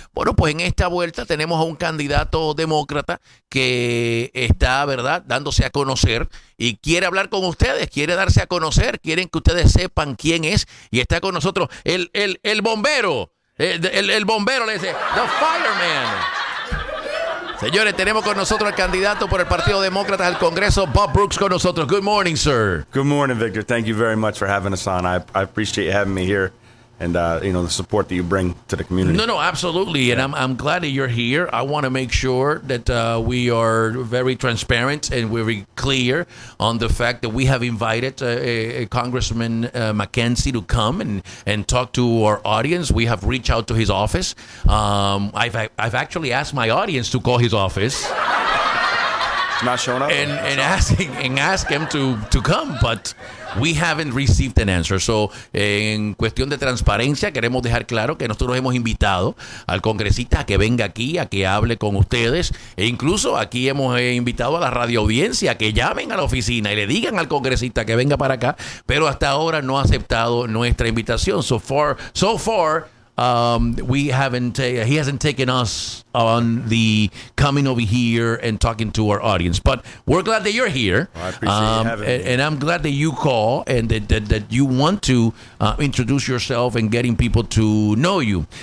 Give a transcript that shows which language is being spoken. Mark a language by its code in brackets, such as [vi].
[es] Bueno, pues en esta vuelta tenemos a un candidato demócrata que está, ¿verdad?, dándose a conocer y quiere hablar con ustedes, quiere darse a conocer, quieren que ustedes sepan quién es, y está con nosotros el bombero, el bombero, le dice, [en] the fireman. [es] Señores, tenemos con nosotros al candidato por el Partido Demócrata al Congreso, Bob Brooks, con nosotros. [en] Good morning, sir. Good morning, Victor. Thank you very much for having us on. I appreciate you having me here. And, you know, the support that you bring to the community. No, absolutely. And I'm glad that you're here. I want to make sure that we are very transparent and very clear on the fact that we have invited Congressman McKenzie to come and talk to our audience. We have reached out to his office. I've actually asked my audience to call his office. Not showing up. And ask him to come, but we haven't received an answer. [es] So, en cuestión de transparencia, queremos dejar claro que nosotros hemos invitado al congresista a que venga aquí, a que hable con ustedes. E incluso aquí hemos invitado a la radio audiencia a que llamen a la oficina y le digan al congresista que venga para acá. Pero hasta ahora no ha aceptado nuestra invitación. [en] So far, he hasn't taken us on the coming over here and talking to our audience, but we're glad that you're here. Well, I appreciate you having me. I'm glad that you call and that you want to introduce yourself and getting people to know you.